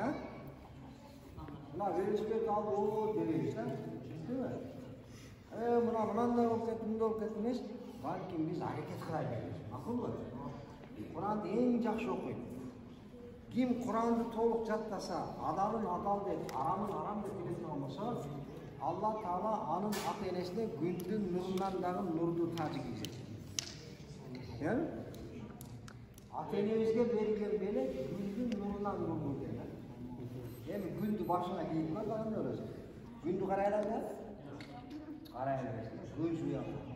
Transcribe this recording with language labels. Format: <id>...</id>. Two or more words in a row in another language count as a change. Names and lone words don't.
<ky>Мына велосипед алып дебейбиз да. Түшүндүңбү? Мынандай болуп кетти, мындай болуп кетти эмес. Балким биз аракет кылайлы. Макулбу? Куранды эң жакшы окуйт. Ким Куранды толук жаттаса, адалын адал деп, арамын арам деп билетін болса, Алла Таала анын ата-энесине күндүн нурунан дагы нурду тажы кийгизет. Ата-энебизге берилген белек күндүн нурунан нурду экен. Эми күндү башына кийип кой дагы өзү. Күндү карайлар да? Карайлар. Көз уяп.</ky>